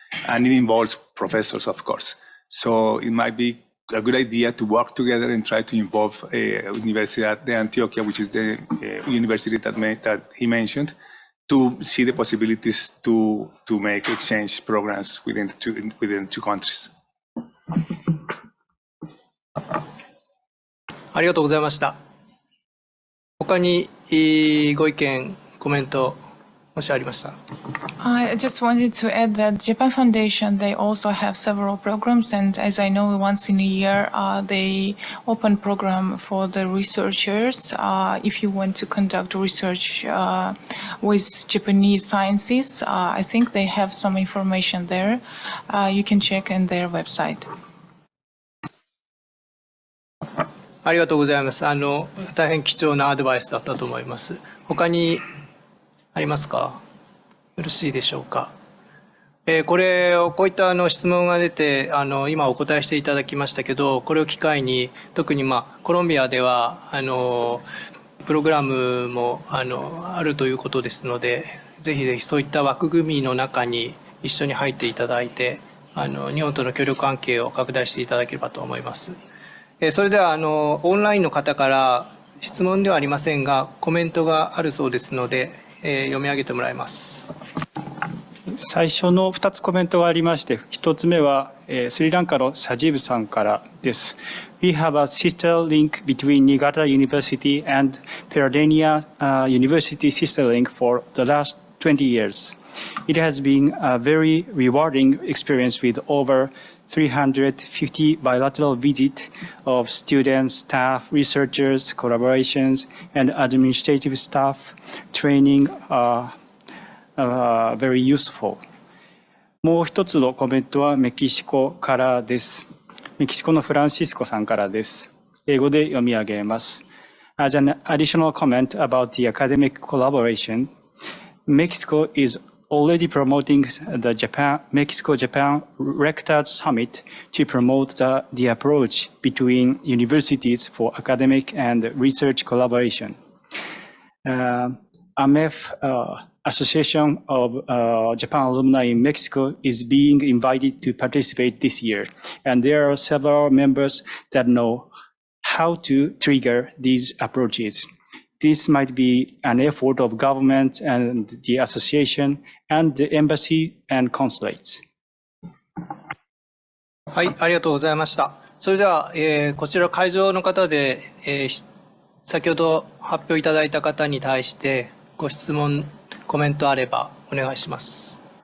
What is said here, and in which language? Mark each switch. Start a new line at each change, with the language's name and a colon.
English: And it involves professors, of course. So it might be a good idea to work together and try to involve Universidad de Antioquia, which is the university that he mentioned, to see the possibilities to make exchange programs within the two countries.
Japanese: ありがとうございました。他にご意見、コメント、もしありましたら。
English: I just wanted to add that Japan Foundation, they also have several programs, and as I know, once in a year, they open program for the researchers. If you want to conduct research with Japanese sciences, I think they have some information there. You can check in their website.
Japanese: ありがとうございます。大変貴重なアドバイスだったと思います。他にありますか？よろしいでしょうか。こういった質問が出て、今お答えしていただきましたけど、これを機会に、特にコロンビアでは、プログラムもあるということですので、ぜひぜひそういった枠組みの中に一緒に入っていただいて、日本との協力関係を拡大していただければと思います。それではオンラインの方から質問ではありませんがコメントがあるそうですので、読み上げてもらいます。最初の2つコメントがありまして、1つ目はスリランカのサジーブさんからです。
English: We have a sister link between Niigata University and Peradeniya University sister link for the last 20 years. It has been a very rewarding experience with over 350 bilateral visits of students, staff, researchers, collaborations, and administrative staff. Training very useful.
Japanese: もう一つのコメントはメキシコからです。メキシコのフランシスコさんからです。英語で読み上げます。
English: As an additional comment about the academic collaboration, Mexico is already promoting the Mexico-Japan Rectors Summit to promote the approach between universities for academic and research collaboration. AMEF, Association of Japan Alumni in Mexico, is being invited to participate this year, and there are several members that know how to trigger these approaches. This might be an effort of government and the association and the embassy and consulates.
Japanese: はい、ありがとうございました。それでは、こちら会場の方で、先ほど発表いただいた方に対してご質問、コメントあればお願いします。